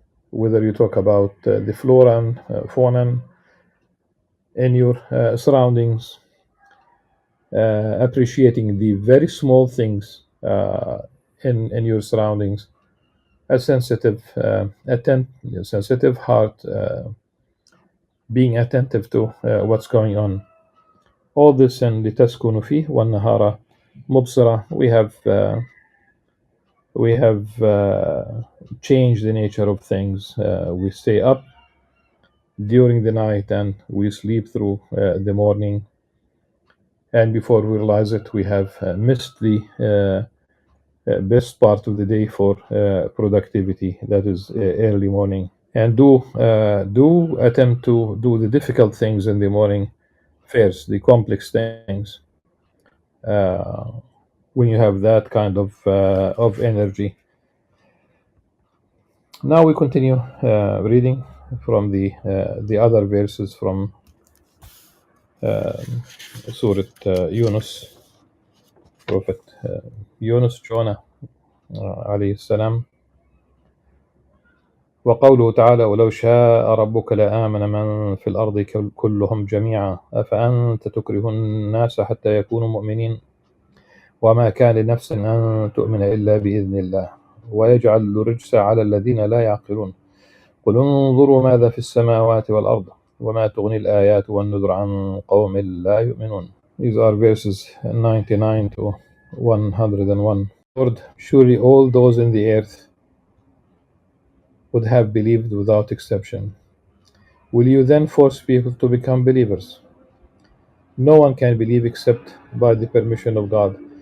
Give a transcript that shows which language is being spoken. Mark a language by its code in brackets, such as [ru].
[en] whether you talk about the flora and fauna in your surroundings, appreciating the very small things in your surroundings, a sensitive sensitive heart, being attentive to what's going on. All this in [ar] لتسكنوا فيه والنهار مبصرة. [en] We have changed the nature of things. We stay up during the night and we sleep through the morning. And before we realize it, we have missed the best part of the day for productivity. That is early morning. And do attempt to do the difficult things in the morning first, the complex things. When you have that kind of energy. Now we continue reading from the other verses from Surah Yunus, Prophet Yunus, Jonah عليه السلام. [ar] وقوله تعالى ولو شاء ربك لآمن من في الأرض كلهم جميعا أفأنت تكره الناس حتى يكونوا مؤمنين وما كان لنفس أن تؤمن إلا بإذن الله ويجعل الرجس على الذين لا يعقلون قل انظروا ماذا في السماوات والأرض وما تغني الآيات والنذر عن قوم لا يؤمنون. [en] These are verses 99 to 101. Lord, surely all those in the earth would have believed without exception. Will you then force people to become believers? No one can believe except by the permission of God.